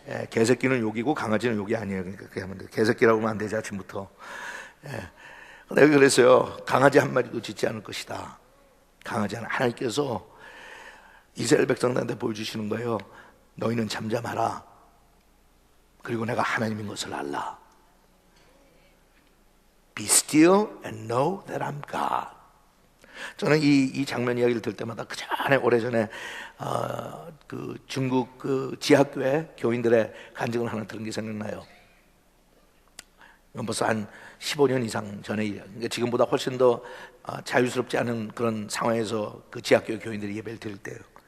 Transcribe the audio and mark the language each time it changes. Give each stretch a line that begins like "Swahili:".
Korean: 개새끼는 욕이고 강아지는 욕이 아니에요. 그러니까 그렇게 하면 돼요. 개새끼라고 하면 안 되지 아침부터. 내가 그랬어요. 강아지 한 마리도 짖지 않을 것이다. 강아지 하나. 하나님께서 이스라엘 백성들한테 보여주시는 거예요. 너희는 잠잠하라. 그리고 내가 하나님인 것을 알라.
English: Be still and know that I'm God.
Korean: 저는 이 장면 이야기를 들을 때마다 그 전에 오래전에 그 중국 그 지하교회 교인들의 간증을 하나 들은 게 생각나요. 이건 벌써 한 15년 이상 전에 일이에요. 그러니까 지금보다 훨씬 더 자유스럽지 않은 그런 상황에서 그 지하교회 교인들이 예배를 드릴 때요.